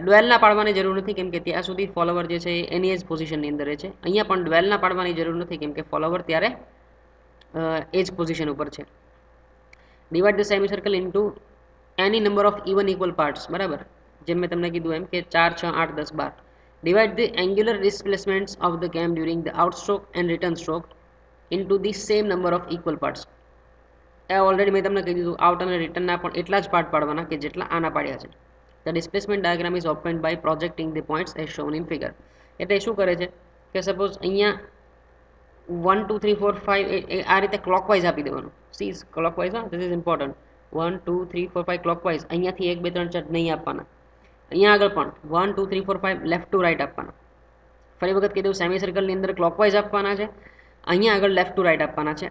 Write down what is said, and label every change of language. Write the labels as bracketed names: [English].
[Gujarati] ડ્વેલના પાડવાની જરૂર નથી કેમ કે ત્યાં સુધી ફોલોવર જે છે એની જ પોઝિશનની અંદર રહે છે. અહીંયા પણ ડ્વેલના પાડવાની જરૂર નથી કેમ કે ફોલોવર ત્યારે એ જ પોઝિશન ઉપર છે. [English] Divide the semi circle into any number of even equal parts, બરાબર. [Gujarati] જેમ મેં તમને કીધું એમ કે 4 6 8 10 12. [English] Divide the angular displacements of the cam during the outstroke and return stroke into the same number of equal parts. [Gujarati] A already મેં તમને કહી દીધું, આઉટ અને રિટર્નના પણ એટલા જ પાર્ટ પાડવાના કે જેટલા આના પાડ્યા છે. [English] The displacement diagram is obtained by projecting the points as shown in figure. [Gujarati] એટલે શું કરે છે કે સપોઝ અહીંયા 1 2 3 4 5 આ રીતે ક્લોકવાઇઝ આપી દેવાનું. સી ક્લોકવાઇઝ, હા, [English] This is important. [Gujarati] 1 2 3 4 5 ક્લોકવાઇઝ અહીંયાથી 1 2 3 4 નહીં આપવાના. અહીંયા આગળ પણ 1 2 3 4 5 લેફ્ટ ટુ રાઈટ આપવાના. ફરી વખત કીધું સેમી સર્કલની અંદર ક્લોકવાઇઝ આપવાના છે, અહીંયા આગળ લેફ્ટ ટુ રાઈટ આપવાના છે.